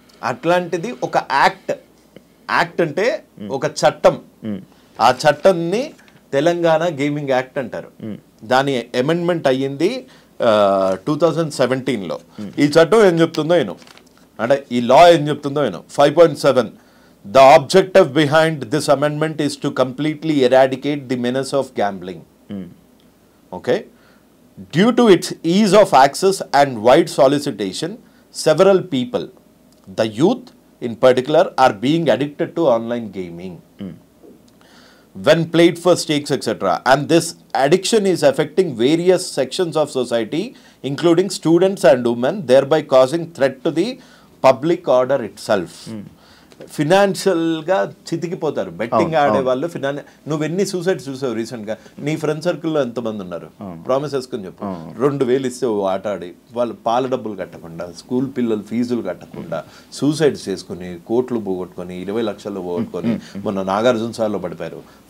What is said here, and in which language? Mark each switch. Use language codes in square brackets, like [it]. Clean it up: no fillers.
[te] అట్లాంటిది ఒక యాక్ట్ అంటే ఒక చట్టం. ఆ చట్టాన్ని తెలంగాణ గేమింగ్ యాక్ట్ అంటారు. దాని అమెండ్మెంట్ అయ్యింది 2017లో. ఈ చట్టం ఏం చెప్తుందో అంటే ఈ లా ఏం చెప్తుందో 5.7 [en] The objective behind this amendment is to completely eradicate the menace of gambling. Okay? Due to its ease of access and wide solicitation, several people, the youth in particular, are being addicted to online gaming when played for stakes, etc. And this addiction is affecting various sections of society, including students and women, thereby causing threat to the public order itself. [te] ఫినాన్షియల్గా చితికిపోతారు betting ఆడే వాళ్ళు. నువ్వెన్ని suicides చూసావు రీసెంట్గా? నీ friend సర్కిల్లో ఎంతమంది ఉన్నారు? Promise వేసుకొని చెప్పు. 2,000 ఇస్తే ఆట ఆడి వాళ్ళు పాల డబ్బులు కట్టకుండా, స్కూల్ పిల్లలు ఫీజులు కట్టకుండా సూసైడ్స్ చేసుకుని కోట్లు పోగొట్టుకొని 20 లక్షలు పోగొట్టుకొని మొన్న నాగార్జున సార్లో పడిపోయారు.